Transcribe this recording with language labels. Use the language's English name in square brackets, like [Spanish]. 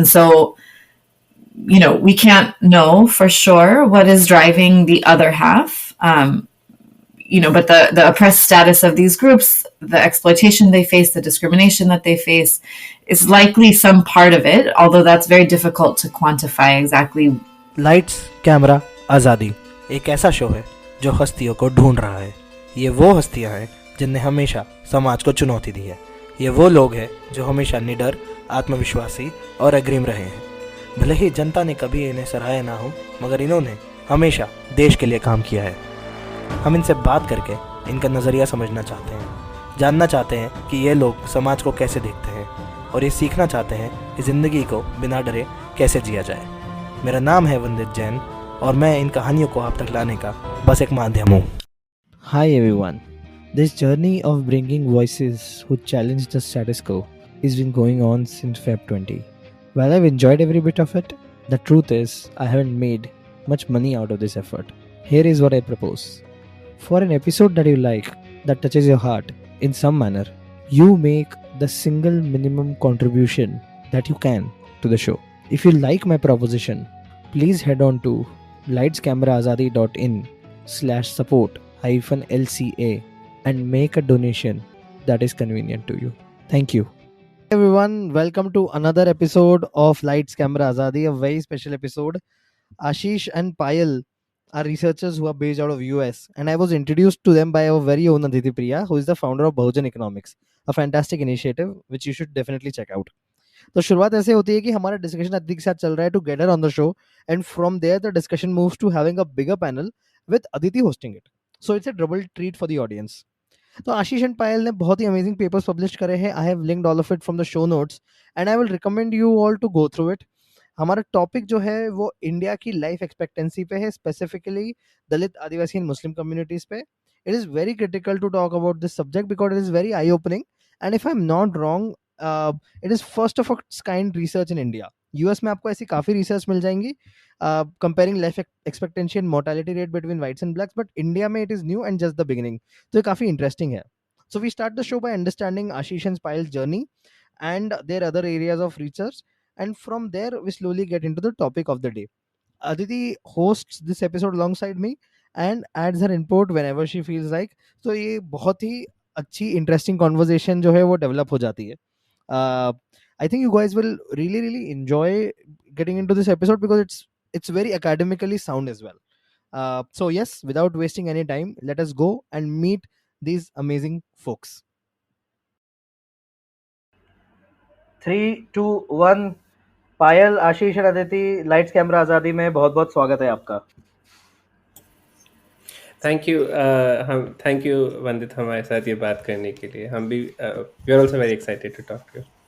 [English] And so, we can't know for sure what is driving the other half. But the oppressed status of these groups, the exploitation they face, the discrimination that they face, is likely some part of it, although that's very difficult to quantify exactly. [Hindi] Lights camera आज़ादी एक ऐसा show है जो हस्तियों को ढूंढ रहा है। ये वो हस्तियां हैं जिनने हमेशा समाज को चुनौती दी है। ये वो लोग हैं जो हमेशा निडर, आत्मविश्वासी और अग्रिम रहे हैं। भले ही जनता ने कभी इन्हें सराहा ना हो, मगर इन्होंने हमेशा देश के लिए काम किया है। हम इनसे बात करके इनका नज़रिया समझना चाहते हैं, जानना चाहते हैं कि ये लोग समाज को कैसे देखते हैं, और ये सीखना चाहते हैं कि ज़िंदगी को बिना डरे कैसे जिया जाए। मेरा नाम है वंदित जैन और मैं इन कहानियों को आप तक लाने का बस एक माध्यम हूँ। [English] Hi everyone. This journey of bringing voices who challenge the status quo has been going on since Feb 20. While I've enjoyed every bit of it, the truth is I haven't made much money out of this effort. Here is what I propose. For an episode that you like, that touches your heart in some manner, you make the single minimum contribution that you can to the show. If you like my proposition, please head on to lightscameraazadi.in/support-lca and make a donation that is convenient to you. Thank you. Hey everyone, welcome to another episode of Lights Camera Azadi, a very special episode. Aashish and Payal are researchers who are based out of US, and I was introduced to them by our very own Aditi Priya, who is the founder of Bahujan Economics, a fantastic initiative which you should definitely check out. [Hindi] तो शुरुआत ऐसे होती है कि हमारा discussion Aditi के साथ चल रहा है [English] To get her on the show, and from there the discussion moves to having a bigger panel with Aditi hosting it. So it's a double treat for the audience. [Hindi] तो आशीष एंड पायल ने बहुत ही अमेजिंग पेपर्स पब्लिश करे हैं. [English] I have linked all of it from the show notes and I will recommend you all to go through it. [Hindi] हमारा topic जो है वो India की लाइफ एक्सपेक्टेंसी पे है, specifically Dalit, Adivasi and Muslim communities पे. [English] It is very critical to talk about this subject because it is very eye opening, and if I am not wrong it is first of it's kind research in India. [Hindi] US में आपको ऐसी काफी research मिल जाएंगी [English] Comparing life expectancy and mortality rate between whites and blacks, but India में it is new and just the beginning. [Hindi] तो ये काफी interesting है. [English] So we start the show by understanding Aashish and Payal's journey and their other areas of research, and from there we slowly get into the topic of the day. Aditi hosts this episode alongside me and adds her input whenever she feels like. [Hindi] So ये बहुत ही अच्छी interesting conversation जो है वो develop हो जाती है. [English] I think you guys will really enjoy getting into this episode because it's very academically sound as well. So yes, without wasting any time, let us go and meet these amazing folks. 3, 2, 1. [Hindi] पायल, आशीष और Aditi, lights camera आज़ादी में बहुत बहुत स्वागत है आपका. Thank you वंदित हमारे साथ ये बात करने के लिए. हम भी [English] We are also very excited to talk to you.